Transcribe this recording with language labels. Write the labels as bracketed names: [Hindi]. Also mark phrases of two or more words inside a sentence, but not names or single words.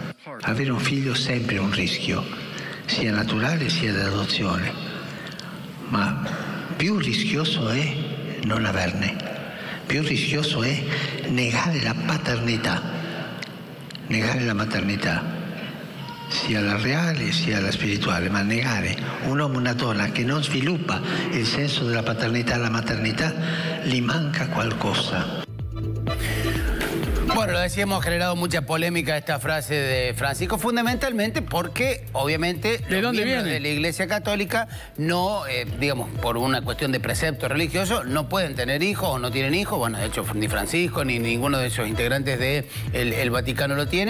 [Italian] Avere un figlio è sempre un rischio, sia naturale sia d'adozione, ma più rischioso è non averne, più rischioso è negare la paternità, negare la maternità, sia la reale sia la spirituale, ma negare un uomo e una donna che non sviluppa il senso della paternità e la maternità, gli manca qualcosa. [Spanish] Bueno, lo decíamos, ha generado mucha polémica esta frase de Francisco, fundamentalmente porque, obviamente, ¿de dónde miembros viene? de la Iglesia Católica no, digamos, por una cuestión de precepto religioso, no pueden tener hijos o no tienen hijos. Bueno, de hecho, ni Francisco ni ninguno de esos integrantes del Vaticano lo tiene.